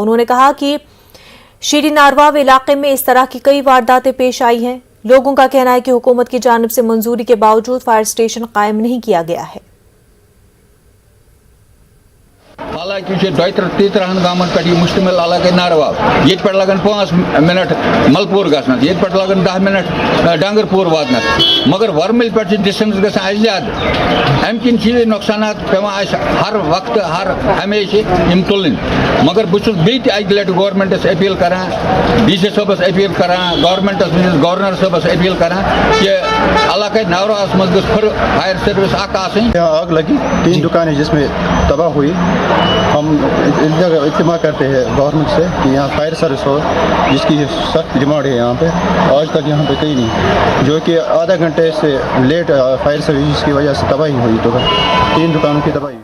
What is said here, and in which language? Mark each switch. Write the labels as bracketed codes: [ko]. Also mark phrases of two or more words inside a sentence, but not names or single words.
[hi] उन्होंने कहा कि श्री नारवाव इलाके में इस तरह की कई वारदातें पेश आई हैं। लोगों का कहना है कि हुकूमत की जानिब से मंजूरी के बावजूद फायर स्टेशन कायम नहीं किया गया है। [ks] हालांकि 2-3 गामन पे मुश्तमिल इलाके नारवाव, ये पे लगन 5 मिनट मलपुर गसन, ये पे लगन 10 मिनट डांगरपुर वातन, मगर वर्मिल पे डिस्टेंस गसान ज्यादा। अम किन नुकसान पेवान [hi] हर वक्त हर हमेशा [ks] यम तुलन। [hi] मगर बहुत बेहद [ks] अक लट गवर्नमेंटस अपील करान, DC साहबस अपील करान, गवर्नमेंटस गवर्नर साहबस अपील करान कि इलाके नारवाव मज गो फायर सर्विस [hi] आग लगी 3 दुकानें जिसमें तबाह हुई। हम इल्तिमा करते हैं गवर्नमेंट से कि यहाँ फायर सर्विस हो, जिसकी सख्त डिमांड है यहाँ पे। आज तक यहाँ पे कहीं नहीं, जो कि आधा घंटे से लेट फायर सर्विस की वजह से तबाही हुई, तो 3 दुकानों की तबाही।